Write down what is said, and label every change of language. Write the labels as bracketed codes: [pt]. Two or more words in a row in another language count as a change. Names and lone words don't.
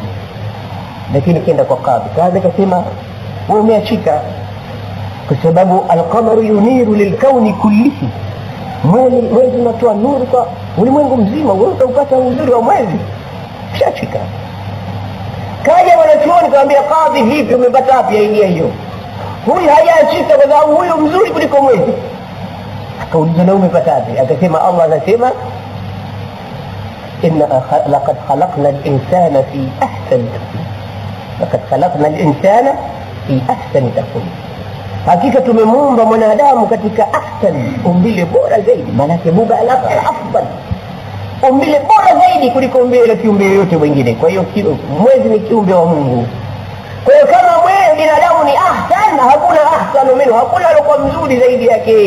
[sw] Lakini kenda kwa kadhi akasema wewe umeachika kwa sababu [ar] القمر ينير للكون كله, [sw] mwezi unatoa nuru kwa ulimwengu mzima, wewe utaupata uzuri wa mwezi, ushaachika. Kaja wanachuoni kaambia kadhi, vipi umepata wapi idea hiyo? Huyu hajaachika kwa sababu huyo mzuri kuliko mwezi. Akauliza na umepata wapi? Akasema Allah anasema [ar] إنا لقد خلقنا الإنسان في أحسن تقويم. لقد خلقنا الإنسان في أحسن تقويم. [sw] Hakika tumemuumba mwanadamu katika ahsani, umbile bora zaidi, maana yake [ar] مبالغة أفضل, [sw] umbile bora zaidi kuliko umbile la kiumbe yote mwingine. Kwa hiyo mwezi ni kiumbe wa Mungu. Kwa hiyo kama mwezi binadamu ni ahsan, hakuna [ar] أحسن منه, [sw] hakuna alikuwa mzuri zaidi yake.